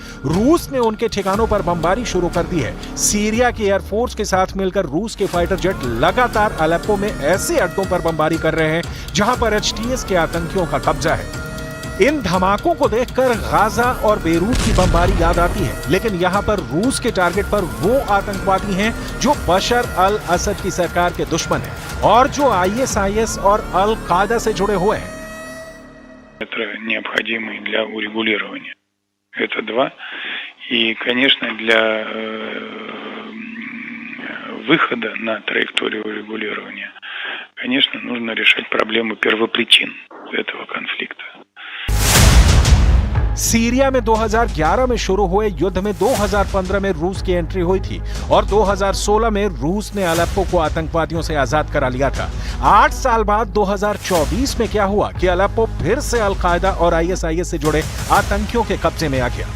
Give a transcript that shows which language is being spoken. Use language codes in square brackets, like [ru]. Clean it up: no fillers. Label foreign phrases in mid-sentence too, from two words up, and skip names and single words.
[hi] रूस ने उनके ठिकानों पर बमबारी शुरू कर दी है। सीरिया की एयरफोर्स के साथ मिलकर रूस के [en] fighter jet [hi] लगातार अलेप्पो में ऐसे अड्डों पर बमबारी कर रहे हैं जहां पर HTS के आतंकियों का कब्जा है। इन धमाकों को देखकर गाजा और बेरूत की बमबारी याद आती है, लेकिन यहाँ पर रूस के टारगेट पर वो आतंकवादी हैं जो बशर अल असद की सरकार के दुश्मन हैं और जो ISIS और अल-कायदा से जुड़े हुए हैं। [ru] Необходимый для урегулирования. Это два. И, конечно, для выхода на траекторию урегулирования, конечно, нужно решать проблему первопричин этого конфликта. [hi] सीरिया में 2011 में शुरू हुए युद्ध में 2015 में रूस की एंट्री हुई थी और 2016 में रूस ने अलेप्पो को आतंकवादियों से आजाद करा लिया था। 8 साल बाद 2024 में क्या हुआ कि अलेप्पो फिर से अल-कायदा और ISIS से जुड़े आतंकियों के कब्जे में आ गया।